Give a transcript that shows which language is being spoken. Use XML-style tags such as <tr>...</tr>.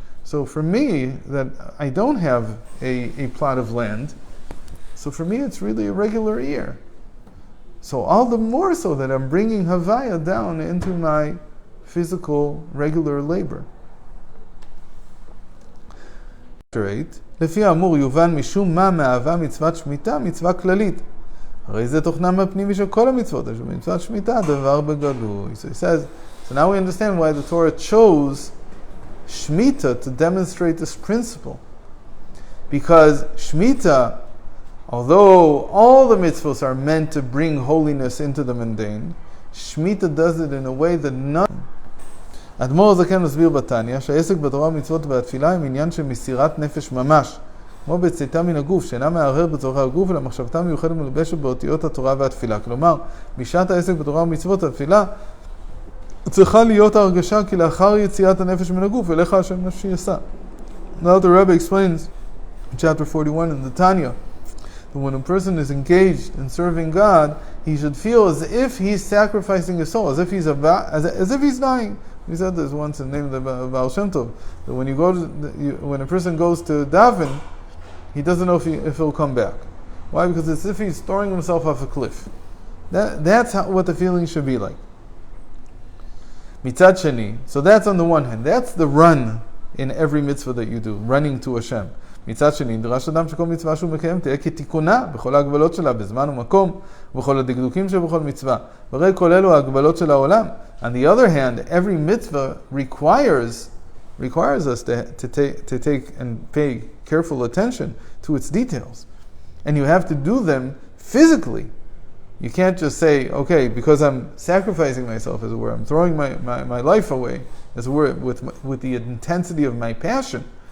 <en>So for me, that I don't have a plot of land, so for me it's really a regular year. So all the more so that I'm bringing Havaya down into my physical, regular labor. Chapter 8,</en> <he>לפי האמור יובן משום מה מהווה מצוות שמיטה מצווה כללית. הרי זה תוכנם הפנימי של כל המצוות, אשר מצוות שמיטה דבר בגלוי.</he> <en>So he says, so now we understand why the Torah chose Shemitah to demonstrate this principle. Because Shemitah, although all the mitzvahs are meant to bring holiness into the mundane, Shemitah does it in a way that none.</en> <he>אדמו"ר הזקן מסביר בתניא שהעסק בתורה ומצוות והתפילה הם עניין של מסירת נפש ממש, כמו בצאתה מן הגוף, שאינה מערער בצורכי הגוף, אלא מחשבתה מיוחדת מלובשת באותיות התורה והתפילה. כלומר, בשעת העסק בתורה ומצוות והתפילה, צריכה להיות ההרגשה כי לאחר יציאת הנפש מן הגוף, אליך השם נפשי יסע.</he> <en>Now the Rebbe explains in chapter 41 in the Tanya, that when a person is engaged in serving God, he should feel as if he's sacrificing his soul, as if he's as if he's dying. We said this once in the name of the Baal Shem Tov, that when when a person goes to daven, he doesn't know if he'll come back. Why? Because it's as if he's throwing himself off a cliff. That's what the feeling should be like.</en> <he>Mitzad Sheni.</he> <en>So that's on the one hand. That's the run in every mitzvah that you do, running to Hashem.</en> <he>מצד שני, נדרש אדם שכל מצווה שהוא מקיים תהיה כתיקונה בכל ההגבלות שלה בזמן ומקום ובכל הדקדוקים שבכל מצווה. והרי כל אלו ההגבלות של העולם.</he> <en>On the other hand, every mitzvah requires us to take and pay careful attention to its details. And you have to do them physically. You can't just say, okay, because I'm sacrificing myself, as it were, I'm throwing my life away, as it were, with the intensity of my passion.</en>